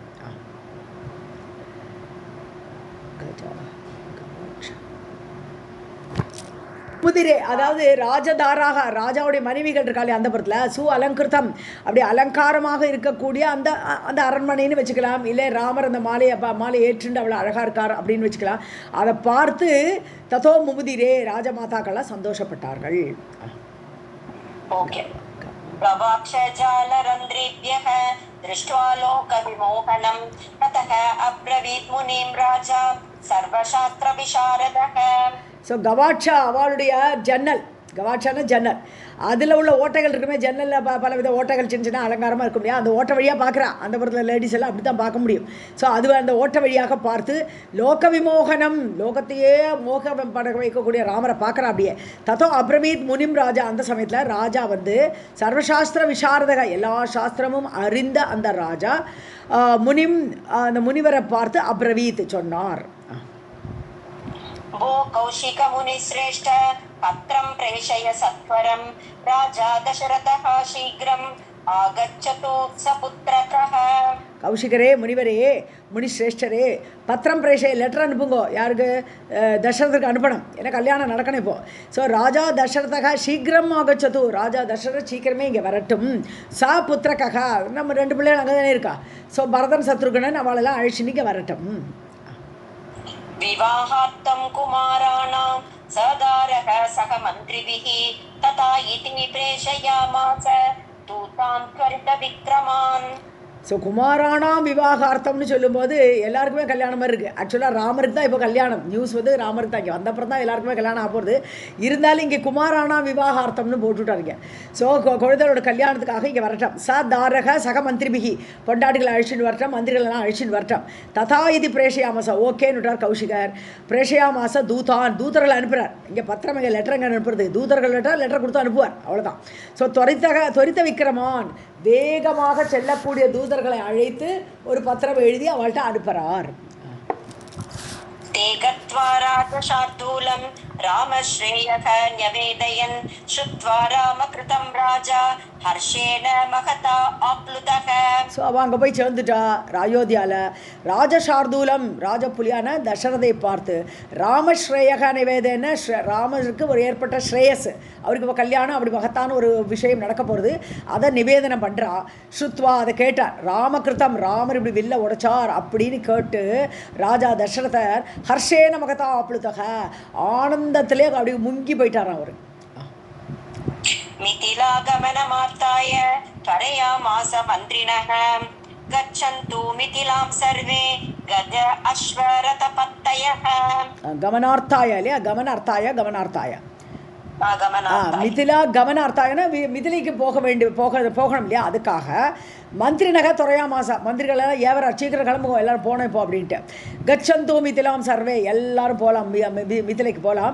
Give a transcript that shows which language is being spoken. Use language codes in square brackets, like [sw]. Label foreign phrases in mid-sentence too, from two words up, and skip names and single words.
[ta] முதிரே அதாவது ராஜதாராக ராஜாவுடைய மனைவிகள் இருக்காளே அந்த புறத்தில் சு அலங்கிருத்தம் அப்படி அலங்காரமாக இருக்கக்கூடிய அந்த அந்த அரண்மனைன்னு வச்சுக்கலாம். இல்லை ராமர் அந்த மாலை ஏற்றுண்டு அவ்வளோ அழகாக இருக்கார் அப்படின்னு வச்சுக்கலாம். அதை பார்த்து [sa] ततो मुमुदिरे [ta] ராஜமாதாக்கள்லாம் சந்தோஷப்பட்டார்கள். ஓகே. [sa] प्रवाक्षजालरन्ध्रेभ्यः दृष्ट्वा लोकविमोहनं ततः अब्रवीत् मुनिं राजा सर्वशास्त्रविशारदः. [ta] ஸோ கவாட்சா அவளுடைய ஜன்னல், கவாட்சான ஜன்னல் அதில் உள்ள ஓட்டைகள் இருக்குமே. ஜன்னலில் பலவித ஓட்டைகள் சின்ன சின்ன அலங்காரமாக இருக்கும் இல்லையா. அந்த ஓட்டை வழியாக பார்க்குறான். அந்த புறத்தில் லேடிஸ் எல்லாம் அப்படி தான் பார்க்க முடியும். ஸோ அது அந்த ஓட்டை வழியாக பார்த்து [sa] लोक विमोहनम् [ta] லோகத்தையே மோகம் பட வைக்கக்கூடிய ராமரை பார்க்குறான். அப்படியே [sa] ततो अब्रवीत् मुनिं राजा [ta] அந்த சமயத்தில் ராஜா வந்து [sa] सर्वशास्त्र विशारदः [ta] எல்லா சாஸ்திரமும் அறிந்த அந்த ராஜா முனிம் அந்த முனிவரை பார்த்து அப்ரவீத் சொன்னார். [sa] भो कौशिक मुनिश्रेष्ठ पत्रं प्रेषय सत्वरं राजा दशरथः शीघ्रम् आगच्छतु सपुत्रकः. [ta] கௌஷிகரே முனிவரே முனிஸ்ரேஷ்டரே [sa] पत्रं प्रेषय [ta] லெட்டர் அனுப்புங்கோ. யாருக்கு? தசரதுக்கு அனுப்பணும். ஏன்னா கல்யாணம் நடக்கணும் இப்போது. ஸோ [sa] राजा दशरथः शीघ्रम् आगच्छतु [ta] ராஜா தசரத் சீக்கிரமே இங்கே வரட்டும். [sa] स पुत्रकः [ta] நம்ம 2 பிள்ளைகள் அங்கே தானே இருக்கா. ஸோ பரதன் சத்ருகனன் அவளெல்லாம் அழைச்சின்னு இங்கே வரட்டும். [sa] विवाहार्थं कुमाराणां सदारः सह मन्त्रिभिः तथा इति प्रेषयामास दूतान् त्वरितविक्रमान्. [ta] ஸோ [sa] कुमाराणां विवाहार्थम् [ta] சொல்லும்போது எல்லாருக்குமே கல்யாணம் மாதிரி இருக்குது. ஆக்சுவலாக ராமருக்கு தான் இப்போ கல்யாணம். நியூஸ் வந்து ராமருக்கு தான் இங்கே வந்தப்புறம் தான் எல்லாருக்குமே கல்யாணம் ஆக போகிறது. இருந்தாலும் இங்கே [sa] कुमाराणां विवाहार्थम् [ta] போட்டுவிட்டாருங்க. ஸோ குழந்தையோட கல்யாணத்துக்காக இங்கே வரட்டும். [sa] स दारः सह मन्त्रिभिः [ta] பொண்டாட்டிகளை அழிச்சின்னு வரட்டும், மந்திரிகளெல்லாம் அழிச்சின்னு வரட்டும். [sa] तथा इति प्रेषयामास [ta] ஓகேன்னு விட்டார் கௌஷிகர். பிரேஷயாமாசா தூதர்களை அனுப்புகிறார். இங்கே பத்திரம் இங்கே லெட்டர் எங்கே அனுப்புறது? தூதர்கள் லெட்டர் கொடுத்து அனுப்புவார், அவ்வளோதான். ஸோ [sa] त्वरित विक्रमान् [ta] வேகமாக செல்லக்கூடிய தூதர்களை அழைத்து ஒரு பத்திரம் எழுதி அவள்கிட்ட அனுப்புகிறார். [sa] ते गत्वा राजशार्दूलं रामश्रेयः न्यवेदयन् श्रुत्वा रामकृतं राजा हर्षेण महता आप्लुतः. [ta] ஸோ அவள் அங்கே போய் சேர்ந்துட்டா அயோத்தியாவில். ராஜசார்தூலம் ராஜப்புலியான தசரதை பார்த்து [sa] रामश्रेयः निवेदन [ta] ராமருக்கு ஒரு ஏற்பட்ட ஸ்ரேயஸ், அவருக்கு இப்போ கல்யாணம் அப்படி மகத்தான ஒரு விஷயம் நடக்க போகிறது, அதை நிவேதனம் பண்ணுறா. ஸ்ருத்வா அதை கேட்டார். ராமகிருத்தம் ராமர் இப்படி வில்ல உடைச்சார் அப்படின்னு கேட்டு ராஜா தசரதர் [sa] हर्षेण महता आप्लुतः [ta] ஆனந்தத்திலே அப்படி முங்கி போயிட்டாராம் அவர். [sa] मिथिलागमनमार्ताय त्वरयामास मन्त्रिणः गच्छन्तु मिथिलां सर्वे गज अश्वरथपत्तयः. [ta] கமனார்த்தாய இல்லையா, கமனார்த்தாய [sa] गमनार्थाय मिथिला गमनार्थाय [ta] மிதிலைக்கு போகணும் இல்லையா, அதுக்காக [sa] मन्त्रिणः त्वरयामास [ta] மந்திரிகளெல்லாம் ஏவரா சீக்கிரம் கிளம்புவோம் எல்லோரும் போனோம் இப்போ அப்படின்ட்டு. [sa] गच्छन्तु मिथिलां सर्वे [ta] எல்லாரும் போகலாம், மிதிலைக்கு போகலாம்.